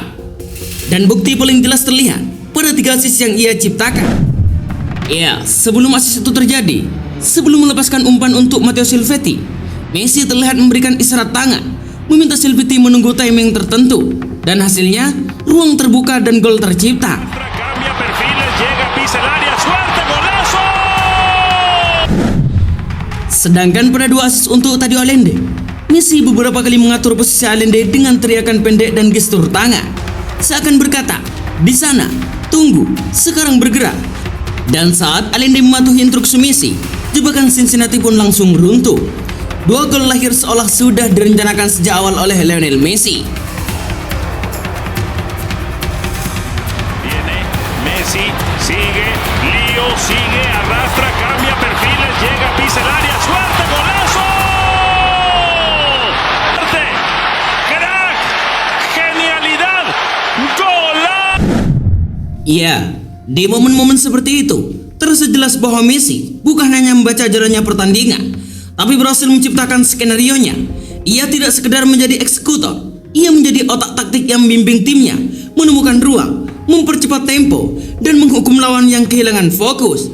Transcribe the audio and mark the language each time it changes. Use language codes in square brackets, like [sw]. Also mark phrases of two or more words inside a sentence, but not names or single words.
[id] Dan bukti paling jelas terlihat pada 3 assist yang ia ciptakan. Ya, sebelum assist itu terjadi, sebelum melepaskan umpan untuk Matteo Silvetti, Messi terlihat memberikan isyarat tangan, meminta Silvetti menunggu timing tertentu, dan hasilnya ruang terbuka dan gol tercipta. [es] Cambia perfiles, llega, pisa el área, suerte, golazo. [id] Sedangkan pada 2 assist untuk Tadio Allende, Messi beberapa kali mengatur posisi Allende dengan teriakan pendek dan gestur tangan, seakan berkata, "Di sana, tunggu, sekarang bergerak." Dan saat Allende mematuhi instruksi Messi, jebakan Cincinnati pun langsung runtuh. 2 gol lahir seolah sudah direncanakan sejak awal oleh Lionel Messi. [es] Viene Messi, sigue, Lío, sigue, arrastra, cambia perfiles, llega, pisa el área, suerte, golazo. Suerte, crack, genialidad, golazo. [id] Iya, di momen-momen seperti itu, terasa jelas bahwa Messi bukan hanya membaca jalannya pertandingan, tapi berhasil menciptakan skenario-nya. Ia tidak sekedar menjadi eksekutor, ia menjadi otak taktik yang membimbing timnya, menemukan ruang, mempercepat tempo, dan menghukum lawan yang kehilangan fokus.